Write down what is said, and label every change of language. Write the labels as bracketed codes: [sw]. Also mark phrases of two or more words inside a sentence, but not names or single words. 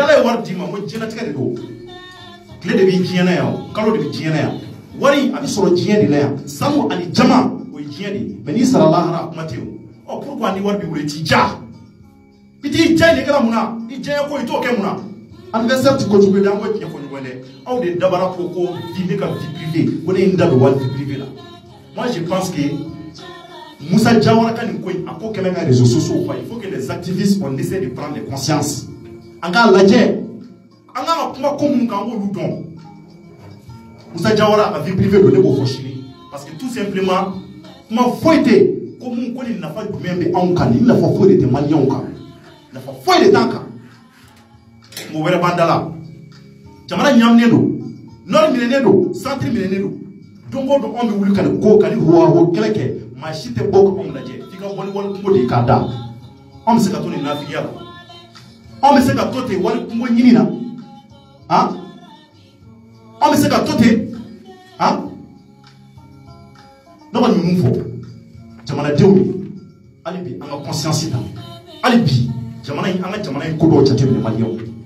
[bm] ala ye wari di ma n ko diɲɛlatigɛ de don tile de bɛ diɲɛ na yan kalo de bɛ diɲɛ na yan wari a bɛ sɔrɔ diɲɛ de la yan sanu ani jama o ye diɲɛ de ye mais n'i sara lahara a kuma tɛ o ɔ pourquoi ni wari b'i bolo i t'i ja i t'i ja de kɛra mun na i diɲɛ ko i t'o kɛ mun na anniversaire ti ko jugu de an ko tiɲɛ fɔ ɲɔgɔn dɛ aw de dabara ko vie ne ka [fr] vie privée [bm] ko ne ye n da don wari [fr] vie privée [bm] la [fr] moi je pense que [bm] Moussa Diawara ka nin ko in a ko kɛmɛ ka [fr] réseaux sociaux quoi il faut que les activistes on essaie de prendre conscience [bm] an k'a lajɛ an ka kuma ko minnu kan an k'olu dɔn Moussa Diawara a [fr] vie privée [bm] don ne b'o fɔ sini [fr] parce que tout simplement [bm] kuma foyi tɛ ko mun ko ni nafa jumɛn bɛ anw kan ni nafa foyi de tɛ maliyɛnw kan nafa foyi de t'an kan mɔgɔ wɛrɛ b'an da la jamana ɲaminen don nord minɛnen don centre minɛnen don don o don anw bɛ wuli ka nin ko ka nin huwaho kɛlɛ kɛ maa si tɛ bɔ ka anw lajɛ f'i ka wali kungo de k'a da anw bɛ se ka to nin nafigiya la anw bɛ se ka to ten wali kungo ɲini na han anw bɛ se ka to ten han ne kɔni bɛ mun fɔ jamanadenw ye hali bi an ka conscience ta hali bi jamana in an ka jamana in ko dɔw jateminɛ maliyɛnw